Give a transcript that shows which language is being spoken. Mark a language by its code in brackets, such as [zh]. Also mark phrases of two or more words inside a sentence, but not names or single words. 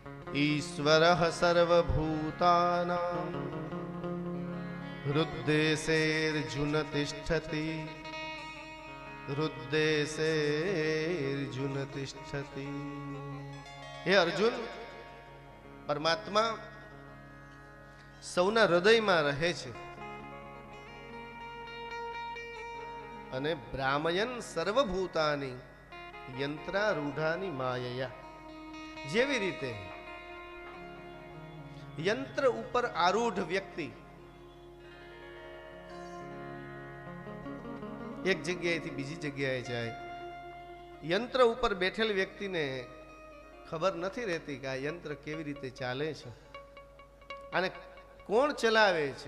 [sa] ईश्वरः सर्वभूतानां हृद्देशेऽर्जुन तिष्ठति हृद्देशेऽर्जुन तिष्ठति। [hi] हे अर्जुन, परमात्मा [gu] સૌના હૃદયમાં રહે છે અને [sa] બ્રાહ્મયન સર્વભૂતાની યંત્રારૂઢાની માયયા, [gu] જેવી રીતે યંત્ર ઉપર આરૂઢ વ્યક્તિ એક જગ્યાએથી બીજી જગ્યાએ જાય, યંત્ર ઉપર બેઠેલ વ્યક્તિને ખબર નથી રહેતી કે આ યંત્ર કેવી રીતે ચાલે છે અને કોણ ચલાવે છે.